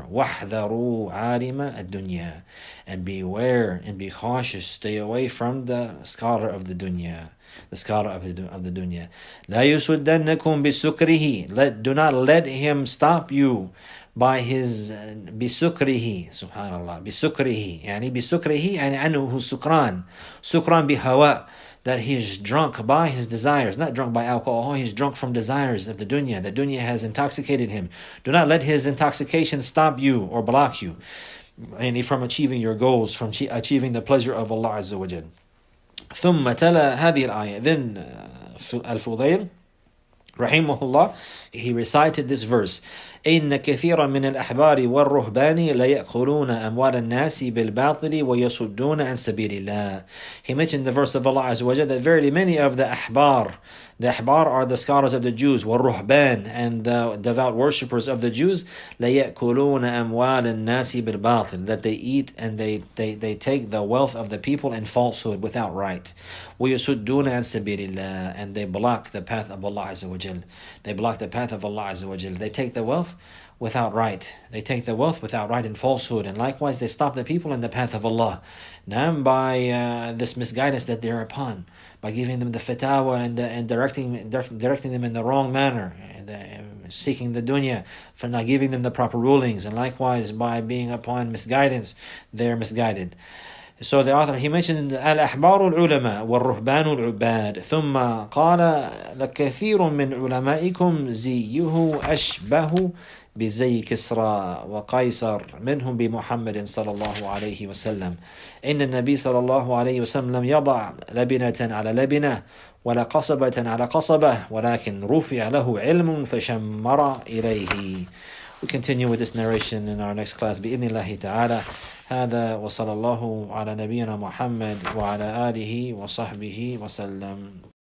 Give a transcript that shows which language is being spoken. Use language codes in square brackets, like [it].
[ar] وَاحْذَرُوا عَالِمَ الدُّنْيَا. [en] And beware and be cautious. Stay away from the scholar of the dunya. The scholar of the dunya. [ar] لَا يُسُدَّنَّكُمْ بِسُكْرِهِ. [en] Do not let him stop you by his بسكره. [ar] Subhanallah. بسكره. يعني بسكره يعني أنه سكران. سكران بهواء. [en] That he is drunk by his desires, not drunk by alcohol. He's drunk from desires of the dunya. The dunya has intoxicated him. Do not let his intoxication stop you or block you from achieving your goals, from achieving the pleasure of Allah Azza wa Jal. [ar] ثم تلا هذه الآية. [en] Then Al-Fudayl, rahimahullah, he recited this verse. [ar] إن كثيرا من الأحبار والرهبان ليأكلون أموال الناس بالباطل ويصدون عن سبيل الله. [en] He mentioned the verse of Allah Azza wa Jalla that verily many of the ahbar are the scholars of the Jews, والرهبان, and the devout worshippers of the Jews, [ar] ليأكلون أموال الناس بالباطل, [en] that they eat and they take the wealth of the people in falsehood without right. [ar] ويصدون عن سبيل الله, [en] and they block the path of Allah Azza wa Jalla. They block the path of Allah Azza wa Jalla. They take the wealth without right. They take the wealth without right and falsehood. And likewise, they stop the people in the path of Allah. Now, by this misguidance that they're upon, by giving them the fatawa and directing them in the wrong manner, and seeking the dunya, for not giving them the proper rulings. And likewise, by being upon misguidance, they're misguided. So the author, he mentioned [ar] الأحبار العلماء والرهبان العباد ثم قال لكثير من علمائكم زيه أشبه بزي كسرى وقيصر منهم بمحمد صلى الله عليه وسلم. إن النبي صلى الله عليه وسلم لم يضع لبنة على لبنة ولا قصبة على قصبة ولكن رفع له علم فشمر إليه. [en] We continue with this narration in our next class [ar] بإذن الله تعالى. هذا وصلى الله على نبينا محمد وعلى آله وصحبه وسلم.